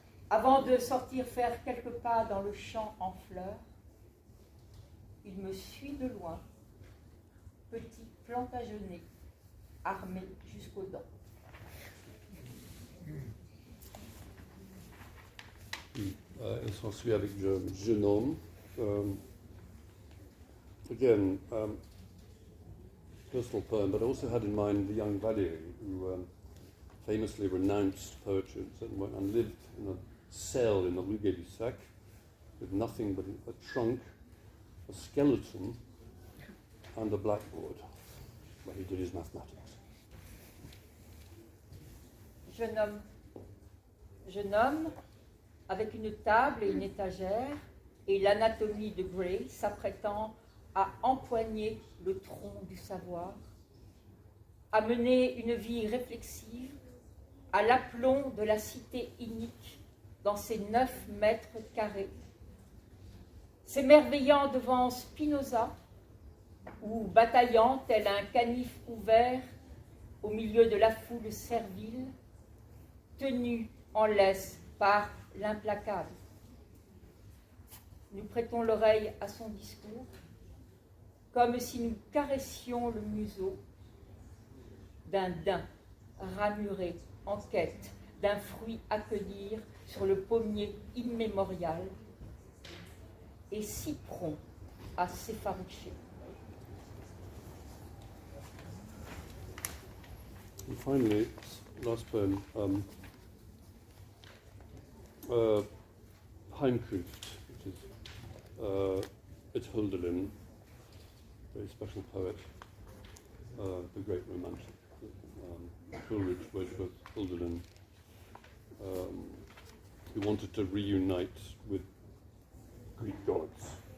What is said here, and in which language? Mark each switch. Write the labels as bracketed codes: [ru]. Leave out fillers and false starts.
[fr] Avant de sortir faire quelques pas dans le champ en fleurs, il me suit de loin, petit plantagenet, armé jusqu'aux dents. Elle s'ensuit avec Jeune homme. [en] Again, personal poem, but I also had in mind the young Valier, who famously renounced poetry and went and lived in a cell in the Rue Gay-Lussac with nothing but a trunk, a skeleton, and a blackboard where he did his mathematics. [fr] Jeune homme, avec une table et une étagère, et l'anatomie de Gray s'apprêtant à empoigner le tronc du savoir, à mener une vie réflexive à l'aplomb de la cité inique dans ses 9 mètres carrés, s'émerveillant devant Spinoza ou bataillant tel un canif ouvert au milieu de la foule servile, tenu en laisse par l'implacable. Nous prêtons l'oreille à son discours, comme si nous caressions le museau d'un daim ramuré en quête d'un fruit à cueillir sur le pommier immémorial et si prompt à s'effaroucher. [en] And finally, last poem, Heimkunft, which is it's Hölderlin, very special poet, the great romantic, Coleridge, Wordsworth, Hölderlin, who wanted to reunite with Greek gods.